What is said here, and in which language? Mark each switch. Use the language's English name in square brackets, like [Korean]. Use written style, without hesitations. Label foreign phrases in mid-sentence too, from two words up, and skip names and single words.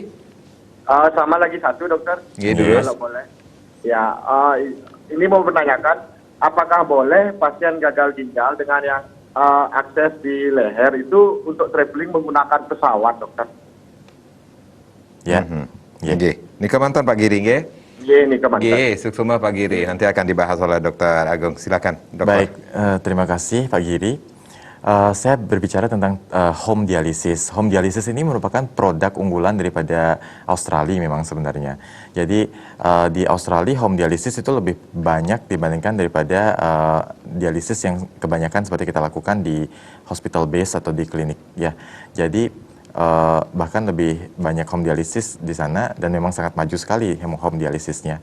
[Indonesian] Sama lagi satu dokter, [Balinese] Nggih, durus. [Indonesian] kalau boleh. Ya, ini mau menanyakan, apakah boleh pasien gagal ginjal dengan yang akses di leher itu untuk traveling menggunakan pesawat, dokter? Ya. Ya. [Balinese] Nggih, Nika mantan Pak Giri, nggih? [Indonesian] Ini kemantan. [Balinese] Nggih, suksuma Pak Giri. [Indonesian] Nanti akan dibahas oleh Dokter Agung. Silakan, Dokter. Baik, terima kasih Pak Giri. Saya berbicara tentang [English] home dialysis. Home dialysis [Indonesian] ini merupakan produk unggulan daripada Australia memang sebenarnya. Jadi di Australia [English] home dialysis [Indonesian] itu lebih banyak dibandingkan daripada dialisis yang kebanyakan seperti kita lakukan di [English] hospital base [Indonesian] atau di klinik ya. Jadi bahkan lebih banyak [English] home dialysis [Indonesian] di sana dan memang sangat maju sekali [English] home dialysisnya.